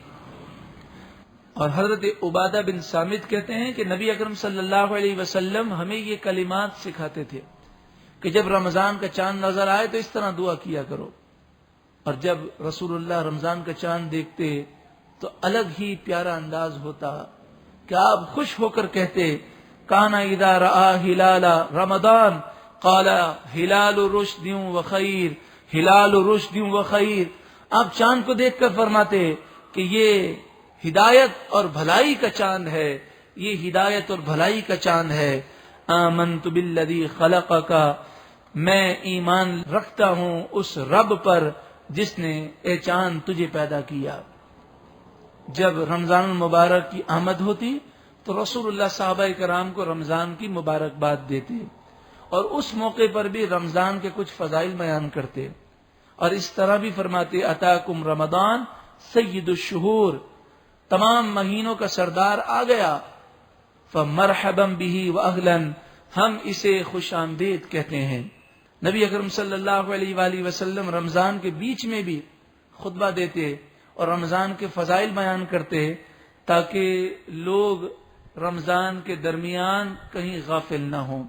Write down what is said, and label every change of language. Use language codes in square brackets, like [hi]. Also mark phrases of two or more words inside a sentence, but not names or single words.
[ur] اور حضرت عبادہ بن صامت کہتے ہیں کہ نبی اکرم صلی اللہ علیہ وسلم ہمیں یہ کلمات سکھاتے تھے کہ جب رمضان کا چاند نظر آئے تو اس طرح دعا کیا کرو. اور جب رسول اللہ رمضان کا چاند دیکھتے تو الگ ہی پیارا انداز ہوتا کہ آپ خوش ہو کر کہتے [ar] کانا اذا رآ ہلال رمضان قال ہلال رشد و خیر، ہلال رشد و خیر. [ur] آپ چاند کو دیکھ کر فرماتے کہ یہ ہدایت اور بھلائی کا چاند ہے، یہ ہدایت اور بھلائی کا چاند ہے. [ar] آمنت بالذی خلقک، [ur] میں ایمان رکھتا ہوں اس رب پر جس نے اے چاند تجھے پیدا کیا. جب رمضان المبارک کی آمد ہوتی تو رسول اللہ صحابہ کرام کو رمضان کی مبارکباد دیتے اور اس موقع پر بھی رمضان کے کچھ فضائل بیان کرتے اور اس طرح بھی فرماتے [ar] اتاکم رمضان سید الشہور، [ur] تمام مہینوں کا سردار آ گیا. [ar] فمرحبا به واہلا، [ur] ہم اسے خوش آمدید کہتے ہیں. نبی اکرم صلی اللہ علیہ وآلہ وسلم رمضان کے بیچ میں بھی خطبہ دیتے اور رمضان کے فضائل بیان کرتے تاکہ لوگ رمضان کے درمیان کہیں غافل نہ ہوں.